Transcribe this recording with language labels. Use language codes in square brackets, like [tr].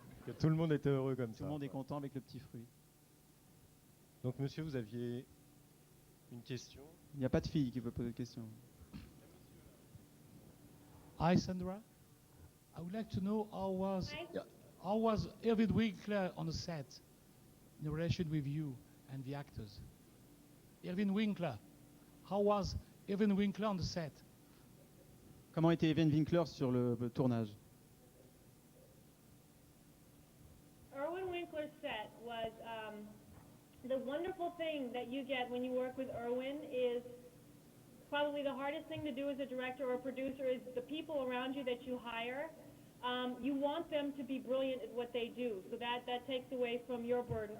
[fr] Que tout le monde était heureux comme ça. Tout le monde est content avec le petit fruit. Donc monsieur, vous aviez une question? Il n'y a pas de fille qui veut poser de question. [en] Hi Sandra, I would like to know how was Irving Winkler on the set in relation with you and the actors? Irving Winkler, how was Irving Winkler on the set? [fr] Comment était Irving Winkler sur le tournage? [en] Irving Winkler's set was the wonderful thing that you get when you work with Irwin is probably the hardest thing to do as a director or a producer is the people around you that you hire. You want them to be brilliant at what they do, so that takes away from your burden.